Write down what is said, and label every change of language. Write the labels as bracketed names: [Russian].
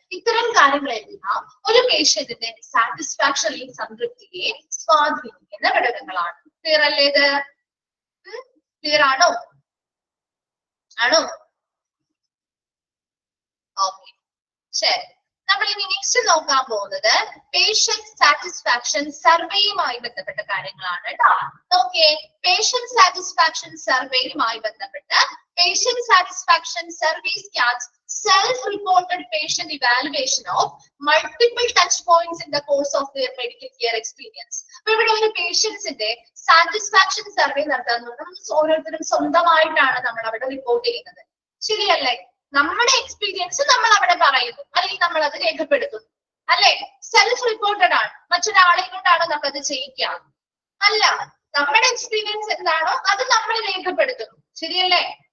[Malayalam] ഇത്തരം കാര്യങ്ങളെല്ലാം ഒരു പേഷ്യന്റിന്റെ സാറ്റിസ്ഫാക്ഷനെയും സംതൃപ്തിയെ സ്വാധീനിക്കുന്ന ഘടകങ്ങളാണ്. ക്ലിയർ അല്ലേ? ഇത് ക്ലിയർ ആണോ? ഓക്കെ, ശരി. നമ്മൾ ഇനി നെക്സ്റ്റ് നോക്കാൻ പോകുന്നത് പേഷ്യന്റ് സാറ്റിസ്ഫാക്ഷൻ സർവേയുമായി ബന്ധപ്പെട്ട കാര്യങ്ങളാണ് കേട്ടോ. [English] okay, patient satisfaction [Malayalam] സർവേയുമായി ബന്ധപ്പെട്ട് [English] Patient satisfaction service catch self-reported patient evaluation of multiple touch points in the course of their medical care experience. [Malayalam] അപ്പൊ ഇവിടെ ഒരു പേഷ്യൻസിന്റെ സാറ്റിസ്ഫാക്ഷൻ സർവേ നടത്താൻ ഓരോരുത്തരും സ്വന്തമായിട്ടാണ് നമ്മൾ അവിടെ റിപ്പോർട്ട് ചെയ്യുന്നത്. ശരിയല്ലേ? നമ്മുടെ എക്സ്പീരിയൻസ് നമ്മൾ അവിടെ പറയുന്നു, അല്ലെങ്കിൽ നമ്മൾ അത് രേഖപ്പെടുത്തുന്നു, അല്ലെ? സെൽഫ് റിപ്പോർട്ടഡ് ആണ്. മറ്റൊരാളെ കൊണ്ടാണോ നമ്മളത് ചെയ്യിക്കുക? അല്ല, നമ്മുടെ എക്സ്പീരിയൻസ് എന്താണോ അത് നമ്മൾ രേഖപ്പെടുത്തുന്നു. ശരിയല്ലേ?